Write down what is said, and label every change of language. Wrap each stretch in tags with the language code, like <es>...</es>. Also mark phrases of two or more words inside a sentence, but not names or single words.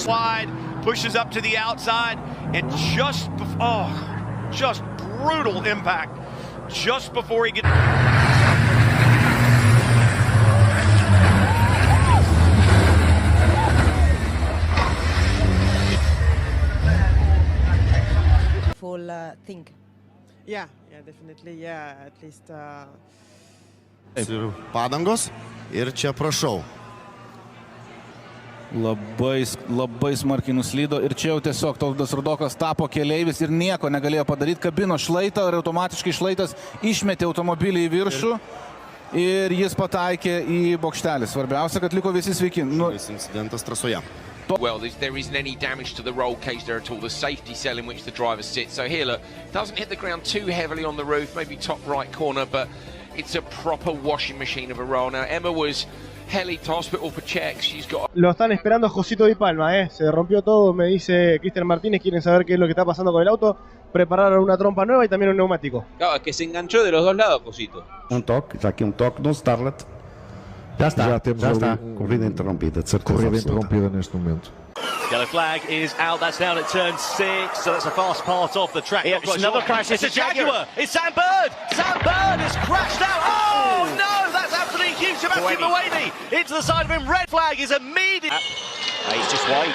<en>slide, pushes up to the outside, and just brutal impact just before he gets. Full thing. Yeah, definitely, yeah, at least.</en> <lt>Padangos ir čia prašau. Labai smarkiai nuslydo ir čia jau tiesiog Tauvydas Rudokas tapo keleivis ir nieko negalėjo padaryti. Kabino šlaitą ir automatiškai šlaitas išmetė automobilį į viršų ir jis pataikė į bokštelį. Svarbiausia, kad liko visi sveiki. Incidentas trasoje.</lt> <en>Well, there isn't any damage to the roll cage there at all, the safety cell in which the driver sits. So here, look, doesn't hit the ground too heavily on the roof, maybe top right corner, but it's a proper washing machine of a roll. Now, Emma was heli to hospital for checks. She's got...</en> <es>Lo están esperando Josito Di Palma, Se rompió todo, me dice Cristian Martínez. Quieren saber qué es lo que está pasando con el auto. Prepararon una trompa nueva y también un neumático. Claro, es que se enganchó de los dos lados, Josito.</es> <pt>toque, já aqui toque no Starlet. Já está. Já temos corrida interrompida, de certeza. Corrida interrompida neste momento.</pt> <en>Yellow flag is out, that's down at turn 6, so that's a fast part of the track. It's another crash, it's a Jaguar! It's Sam Bird! Sam Bird has crashed out! Oh no, that's absolutely huge! Sebastian Buemi into the side of him, red flag is immediate! He's just wide.</en>